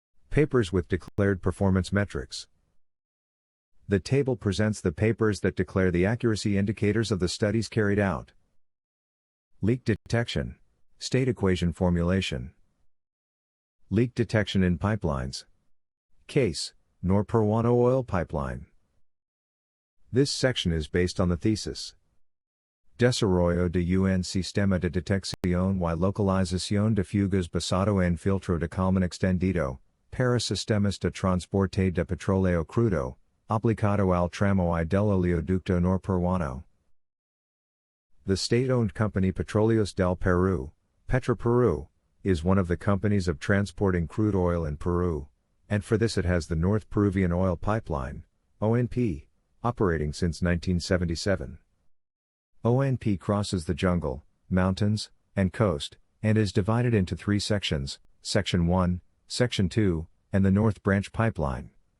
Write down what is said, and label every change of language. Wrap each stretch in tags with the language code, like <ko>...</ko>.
<en>Papers with declared performance metrics. The table presents the papers that declare the accuracy indicators of the studies carried out. Leak detection. State equation formulation. Leak detection in pipelines. Case, nor peruano oil pipeline. This section is based on the thesis.</en> <es>Desarrollo de un sistema de detección y localización de fugas basado en filtro de Kalman extendido, para sistemas de transporte de petróleo crudo, aplicado al tramo I del oleoducto norperuano.</es> <en>The state-owned company Petróleos del Perú, Petroperú, is one of the companies of transporting crude oil in Peru, and for this it has the North Peruvian Oil Pipeline, ONP, operating since 1977. ONP crosses the jungle, mountains, and coast, and is divided into 3 sections, Section 1, Section 2, and the North Branch Pipeline.</en>